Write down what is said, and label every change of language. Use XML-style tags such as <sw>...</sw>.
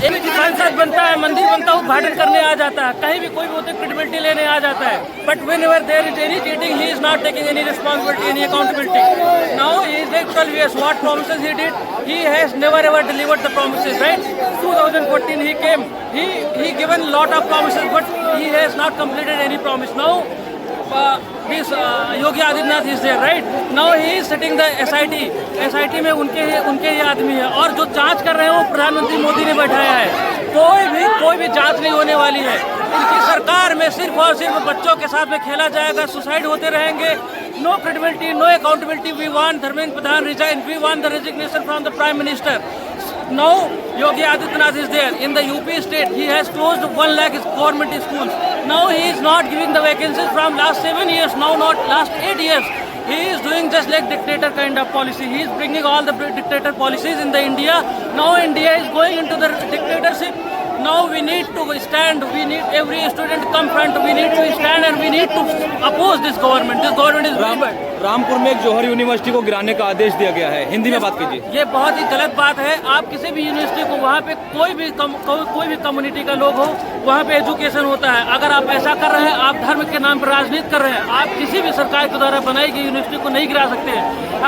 <hi>एक सांसद बनता है, मंदिर बनता है, उद्घाटन करने आ जाता है, कहीं भी कोई भी होते क्रेडिबिलिटी लेने आ जाता है।</hi> <en>But whenever there is any cheating, he is not taking any responsibility, any accountability. Now he is like 12 years. What promises he did? He has never ever delivered the promises, right? 2014 he came, he given lot of promises, but he has not completed any promise. Now this Yogi Adityanath is there, right? Now he is setting the</en> <hi>SIT में उनके ही आदमी है, और जो जांच कर रहे हैं वो प्रधानमंत्री मोदी ने बैठाया है। कोई भी जांच नहीं होने वाली है। इनकी सरकार में सिर्फ और सिर्फ बच्चों के साथ में खेला जाएगा, सुसाइड होते रहेंगे।</hi> <en>No credibility, no accountability. We want Dharmendra Pradhan resign, we want the resignation from the prime minister. Now Yogi Adityanath is there in the UP state. He has closed 1 lakh government schools. Now he is not giving the vacancies from last 7 years. Now not last 8 years. He is doing just like dictator kind of policy. He is bringing all the dictator policies in the India. Now India is going into the dictatorship. Now we need to stand. We need every student to come front. We need to stand and we need to oppose this government. This government is very bad.</en> <hi>Rampur में एक जौहर university को गिराने का आदेश दिया गया है, हिंदी में बात कीजिए। ये बहुत ही गलत बात है। आप किसी भी यूनिवर्सिटी को, वहाँ पे कोई भी कम्युनिटी का लोग हो, वहाँ पे एजुकेशन होता है। अगर आप ऐसा कर रहे हैं, आप धर्म के नाम पर राजनीति कर रहे हैं, आप किसी भी सरकार के द्वारा बनाई गई यूनिवर्सिटी को नहीं गिरा सकते हैं।</hi>